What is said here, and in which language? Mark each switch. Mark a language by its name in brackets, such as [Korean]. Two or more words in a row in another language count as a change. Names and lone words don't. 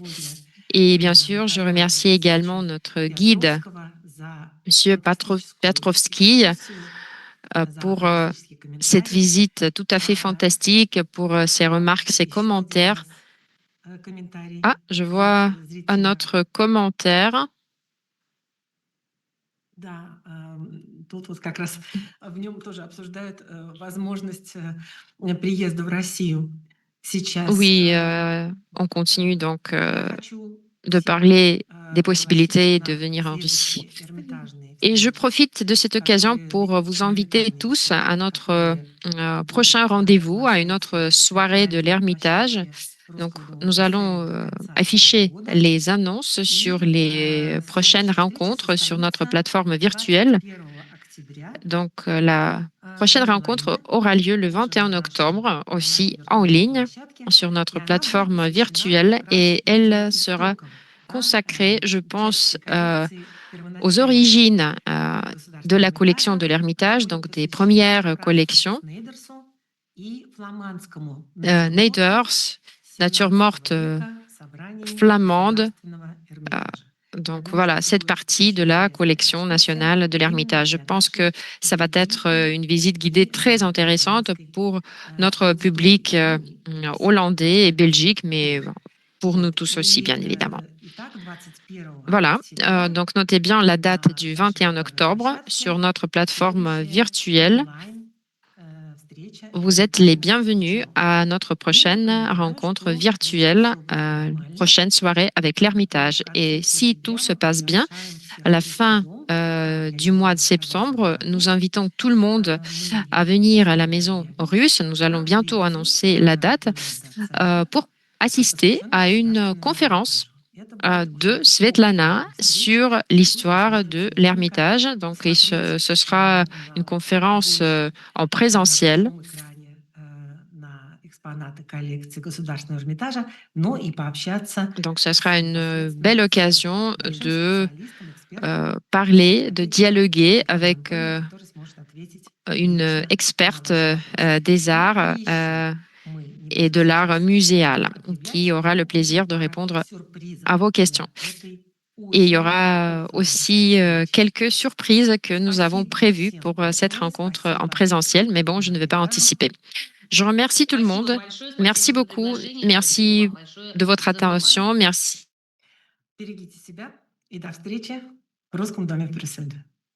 [French] Et bien sûr, je remercie également notre guide, M. Petrovski, pour cette visite tout à fait fantastique, pour ses remarques, ses commentaires. Ah, je vois un autre commentaire. [Russian] Да, тут вот как раз в нем тоже обсуждают возможность приезда в Россию сейчас. [French] Oui, on continue donc [Russian] Я хочу [French] de [Russian] всех [French] parler des [Russian] пригласить [French] possibilités de [Russian] на [French] venir en Russie. [Russian] следующий Эрмитажный [French] Et je [Russian] встречи, [French] profite de cette occasion [Russian] которые [French] pour vous inviter [Russian] Эрмитажные [French] tous à [Russian] встречи, [French] notre [Russian] которые [French] prochain [Russian] будут [French] rendez-vous, à une autre [Russian] приглашать [French] soirée [Russian] на [French] de [Russian] этой [French] l'Ermitage. [Russian] площадке [French] Donc, [Russian] Русского дома [French] nous allons [Russian] Брюсселя до конца этого [French] afficher [Russian] года. [French] les annonces sur [Russian] И [French] les prochaines [Russian] следующая встреча [French] rencontres sur notre [Russian] состоится [French] plateforme virtuelle. [Russian] 21 октября [French] Donc, la prochaine [Russian] в [French] rencontre [Russian] онлайне, [French] aura lieu le [Russian] тоже на [French] 21 [Russian] нашей [French] octobre, aussi [Russian] нашей [French] en [Russian] виртуальной [French] ligne, [Russian] площадке. [French] sur [Russian] И [French] notre [Russian] она будет [French] plateforme [Russian] посвящена [French] virtuelle, [Russian] как раз [French] et elle sera [Russian] истокам, да, [French] consacrée, je pense, [Russian] части коллекции [French] aux [Russian] первоначальной [French] origines de [Russian] Государственного [French] la collection [Russian] Эрмитажа, [French] de [Russian] она [French] l'Ermitage, [Russian] будет [French] donc des [Russian] посвящена [French] premières [Russian] Францу [French] collections. [Russian] Шнейдерсу и фламандскому натюрморту [French] Naders, nature [Russian] 17 [French] morte [Russian] века собраний [French] flamande. [Russian] Государственного euh, Эрмитажа. [French] Donc [Russian] Она [French] voilà, cette [Russian] будет [French] partie de [Russian] очень [French] la [Russian] интересная [French] collection [Russian] экскурсия [French] nationale de [Russian] именно [French] l'Ermitage. Je [Russian] для [French] pense que [Russian] наших [French] ça va être [Russian] зрителей [French] une visite guidée [Russian] и [French] très [Russian] для [French] intéressante [Russian] германской [French] pour notre public [Russian] аудитории. [French] hollandais et belgique, mais [Russian] Вот. [French] pour nous [Russian] Вот. [French] tous aussi, [Russian] И [French] bien évidemment. [Russian] итак, 21 [French] Voilà, [Russian] октября [French] donc notez bien la date [Russian] на [French] du [Russian] нашей [French] 21 [Russian] виртуальной [French] octobre [Russian] площадке [French] sur notre plateforme [Russian] следующая [French] virtuelle. [Russian] онлайн встреча [French] Vous êtes les [Russian] Эрмитажных [French] bienvenus [Russian] ученых. [French] à notre [Russian] И [French] prochaine [Russian] напоминаю, [French] rencontre [Russian] что если [French] virtuelle, [Russian] все будет нормально, [French] prochaine soirée avec [Russian] то [French] l'Ermitage. [Russian] в [French] Et [Russian] конце [French] si tout [Russian] сентября [French] se [Russian] мы [French] passe bien, [Russian] приглашаем всех [French] à la [Russian] в Русский [French] fin [Russian] дом [French] du mois de [Russian] 5 в этом [French] septembre, nous [Russian] году. [French] invitons tout le monde [Russian] Мы [French] à venir à la [Russian] сегодня [French] maison [Russian] объявим [French] russe. Nous allons [Russian] о [French] bientôt [Russian] прибытии [French] annoncer la date [Russian] Леонида Царенко, [French] pour assister [Russian] посвященной [French] à une [Russian] Государственному [French] conférence [Russian] Эрмитажу. Это будет [French] de [Russian] уже [French] Svetlana [Russian] общая встреча. [French] sur [Russian] Тут [French] l'histoire de [Russian] сможете только [French] l'Ermitage. Donc, [Russian] посмотреть [French] ce sera une conférence en [Russian] на [French] présentiel. [Russian] большом экране на экспонаты коллекции Государственного Эрмитажа, но и пообщаться [French] Donc, ce sera une [Russian] непосредственно [French] belle [Russian] с [French] occasion [Russian] большим [French] de [Russian] специалистом, экспертом [French] parler, de [Russian] коллекции [French] dialoguer [Russian] Светланой [French] avec [Russian] Антоновой, который сможет ответить [French] une [Russian] лично на [French] experte [Russian] ваши вопросы. [French] des [Russian] Ну и [French] arts [Russian] еще мы не [French] et de [Russian] будем [French] l'art [Russian] сейчас [French] muséal qui [Russian] объявлять, [French] aura le [Russian] но [French] plaisir [Russian] будет [French] de [Russian] пара [French] répondre [Russian] сюрпризов [French] à vos questions. [Russian] для этой [French] Et il y [Russian] очень [French] aura [Russian] оффлайн [French] aussi [Russian] встречи. [French] quelques surprises que nous avons [Russian] Спасибо [French] prévues [Russian] всем [French] pour cette [Russian] большое, [French] rencontre en [Russian] спасибо [French] présentiel, mais bon, je ne vais pas [Russian] Эрмитажу. [French] anticiper. Je remercie tout le [Russian] Спасибо [French] monde. [Russian] большое, [French] Merci [Russian] спасибо за [French] beaucoup. [Russian] приглашение, спасибо [French] Merci [Russian] вам большое [French] de votre [Russian] за внимание. [French] attention. Merci. [Russian] Берегите себя и до встречи в Русском доме в Брюсселе.